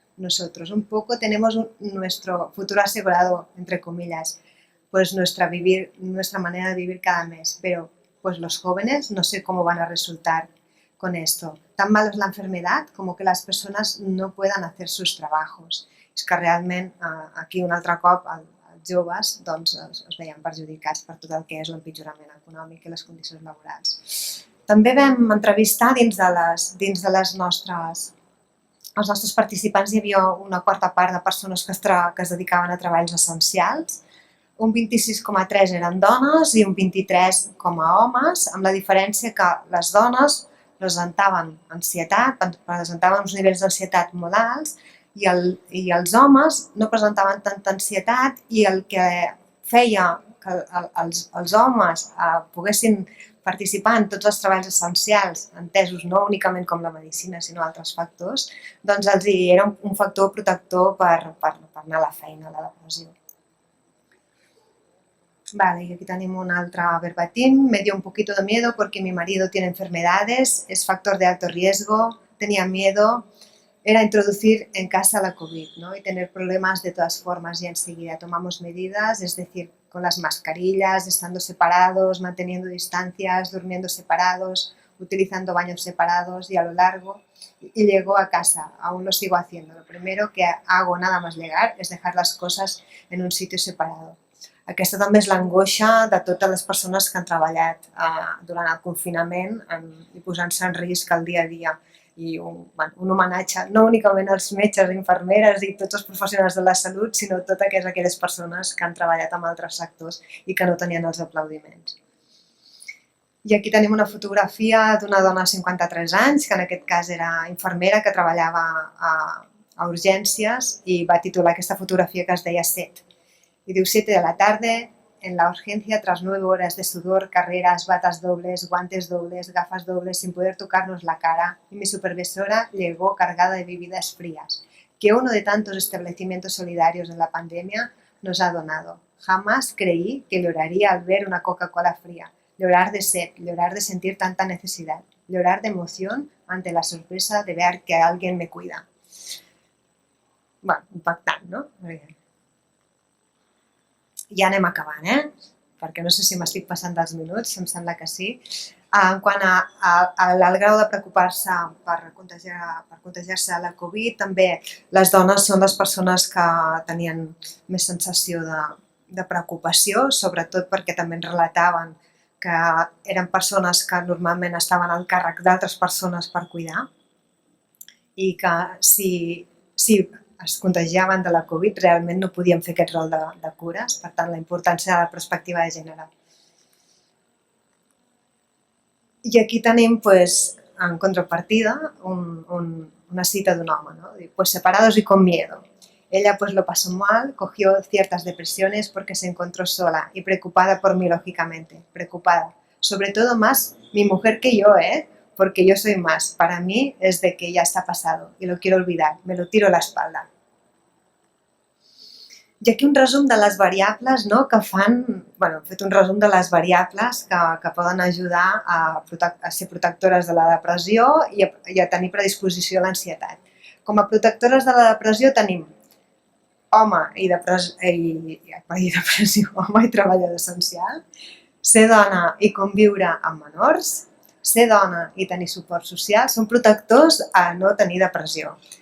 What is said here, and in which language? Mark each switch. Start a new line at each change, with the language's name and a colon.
Spanish: Nosotros un poco tenemos nuestro futuro asegurado, entre comillas, pues nuestra manera de vivir cada mes, pero pues los jóvenes no sé cómo van a resultar con esto. Tan malo es la enfermedad como que las personas no puedan hacer sus trabajos.
Catalan: És que realment aquí un altre cop els joves es veien perjudicats per tot el que és l'empitjorament econòmic i les condicions laborals. També vam entrevistar dins de els nostres participants hi havia una quarta part de persones que es dedicaven a treballs essencials, un 26,3 eren dones i un 23 com a homes, amb la diferència que les dones presentaven ansietat, presentaven uns nivells d'ansietat molt alts i els homes no presentaven tanta ansietat i el que feia que els homes poguessin participar en tots els treballs essencials, entesos no únicament com la medicina sinó altres factors, doncs els era un factor protector per anar a la feina, a la depressió.
Spanish: Vale, y aquí tenemos un altre verbatim. Me dio un poquito de miedo porque mi marido tiene enfermedades, es factor de alto riesgo, tenía miedo, era introducir en casa la COVID, ¿no? Y tener problemas de todas formas y enseguida tomamos medidas, es decir, con las mascarillas, estando separados, manteniendo distancias, durmiendo separados, utilizando baños separados y a lo largo. Y llego a casa, aún lo sigo haciendo. Lo primero que hago nada más llegar es dejar las cosas en un sitio separado.
Catalan: Aquesta també és l'angoixa de totes les persones que han treballat durant el confinament i posant-se en risc el dia a dia. I un homenatge no únicament als metges, infermeres i tots els professionals de la salut, sinó a totes aquelles persones que han treballat en altres sectors i que no tenien els aplaudiments. I aquí tenim una fotografia d'una dona de 53 anys, que en aquest cas era infermera, que treballava a urgències i va titular aquesta fotografia que es deia Set.
Spanish: Y de 7 de la tarde, en la urgencia, tras 9 horas de sudor, carreras, batas dobles, guantes dobles, gafas dobles, sin poder tocarnos la cara, y mi supervisora llegó cargada de bebidas frías, que uno de tantos establecimientos solidarios en la pandemia nos ha donado. Jamás creí que lloraría al ver una Coca-Cola fría, llorar de sed, llorar de sentir tanta necesidad, llorar de emoción ante la sorpresa de ver que alguien me cuida.
Catalan: Bueno, impactant, no? Ja anem acabant, perquè no sé si m'estic passant dels minuts, em sembla que sí. En quant al grau de preocupar-se per contagiar-se de la Covid, també les dones són les persones que tenien més sensació de preocupació, sobretot perquè també ens relataven que eren persones que normalment estaven al càrrec d'altres persones per cuidar i que si es contagiaven de la Covid realment no podien fer aquest rol de cures, per tant la importància de la perspectiva de gènere. I aquí tenim, en contrapartida, una cita d'un home, ¿no?
Spanish: Pues separados y con miedo. Ella pues lo pasó mal, cogió ciertas depresiones porque se encontró sola y preocupada por mí, lógicamente, preocupada. Sobre todo más mi mujer que yo, porque yo soy más. Para mí es de que ya está pasado y lo quiero olvidar, me lo tiro a la espalda.
Catalan: I aquí un resum de les variables, no, que fan, hem fet un resum de les variables que poden ajudar a ser protectores de la depressió i a tenir predisposició a l'ansietat. Com a protectores de la depressió tenim home i treballador essencial, ser dona i conviure amb menors, ser dona i tenir suport social són protectors a no tenir depressió.